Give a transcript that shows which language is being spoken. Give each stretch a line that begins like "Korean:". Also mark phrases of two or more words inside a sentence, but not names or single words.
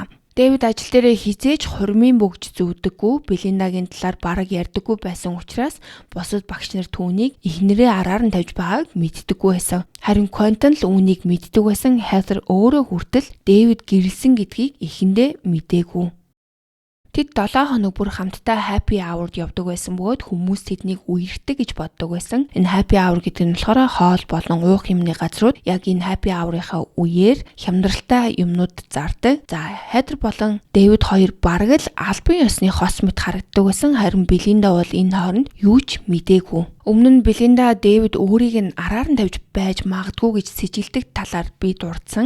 Mongolian: Дэвид ажил дээрээ хизээж хурмын бөгж зүүддэггүй, Белиндагийн талаар бараг ярьдаггүй байсан учраас бусад багш нар түүнийг эхнэрээ араар нь тавьж байгааг мэддэггүй байсан. Харин Quentin л үүнийг мэддэг байсан. Heather өөрөө хүртэл Дэвид гэрэлсэн гэдгийг эхэндээ мэдээгүй. Тэд 7 хоног бүр хамтдаа
English: happy hour-
Mongolian: д явдаг байсан бөгөөд хүмүүс тэднийг үерхдэг гэж боддог байсан. Энэ
English: happy hour
Mongolian: гэдэг нь болохоор хоол болон уух юмны газрууд яг энэ
English: happy hour-
Mongolian: ийнхаа үеэр хямдралтай юмнууд зардаг. За Heather болон Дэвид хоёр бараг л албан ёсны хос мэт харагддаг байсан. Харин Белинда бол энэ хооронд юу ч мэдээгүй. Өмнө нь Белинда Дэвид өөрийг нь араар нь тавьж байж магадгүй гэж сэжилдэг талаар би дурдсан.